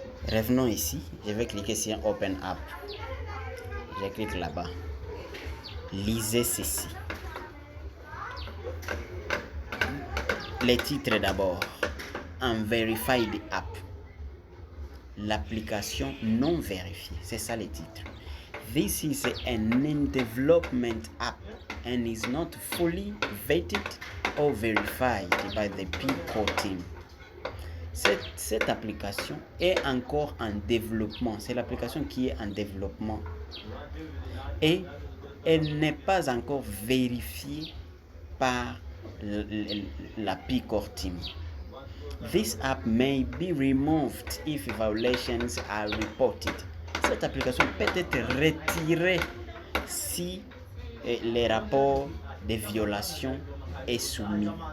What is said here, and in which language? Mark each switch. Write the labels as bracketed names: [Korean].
[French] Revenons ici, je vais cliquer sur Open App. Je clique là-bas. Lisez ceci. Les titres d'abord. [English] Unverified app. [French] l'application non vérifiée. C'est ça le titre. [English] This is an in-development app and is not fully vetted or verified by the P-Core team. [French] Cette application est encore en développement. C'est l'application qui est en développement. Et elle n'est pas encore vérifiée par la P-Core team. [English] This app may be removed if violations are reported. [French] Cette application peut être retirée si les rapports de violation est soumis.